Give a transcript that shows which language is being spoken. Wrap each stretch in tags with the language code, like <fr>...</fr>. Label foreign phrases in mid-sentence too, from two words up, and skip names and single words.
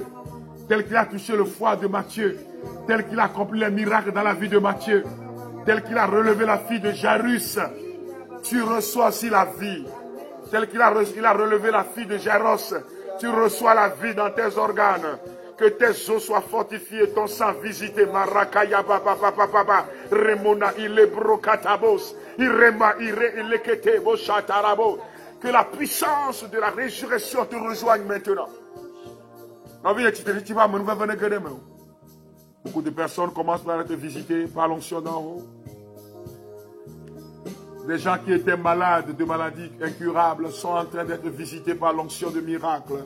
<fr>Tel qu'il a touché le foie de Matthieu. Tel qu'il a accompli les miracles dans la vie de Matthieu. Tel qu'il a relevé la fille de Jairus. Tu reçois aussi la vie. Tel qu'il a relevé la fille de Jairos. Tu reçois la vie dans tes organes. Que tes os soient fortifiés, ton sang visité. Marakaya baba baba baba. Remona ilebrokatabos. Irema ire ilekete boshatarabo. Que la puissance de la résurrection te rejoigne maintenant. Beaucoup de personnes commencent par être visitées par l'onction d'en haut. Des gens qui étaient malades de maladies incurables sont en train d'être visités par l'onction de miracles.</fr>